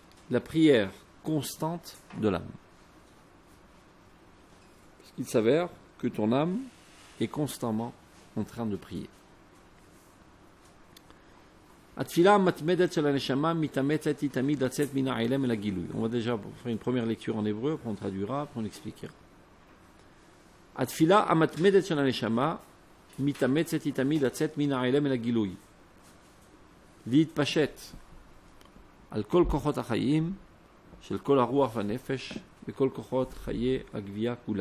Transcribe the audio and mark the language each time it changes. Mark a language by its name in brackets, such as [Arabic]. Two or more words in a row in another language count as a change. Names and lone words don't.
[French] la prière constante de l'âme. Parce qu'il s'avère que ton âme est constamment en train de prier. On va déjà faire une première lecture en hébreu, après on traduira, après on expliquera. [Hebrew] התפילה המתמדת של הנשמה מתאמצת היא תמיד לצאת מן העלם אל הגילוי, להתפשט על כל כוחות החיים של כל הרוח והנפש וכל כוחות חיי הגבייה כולה.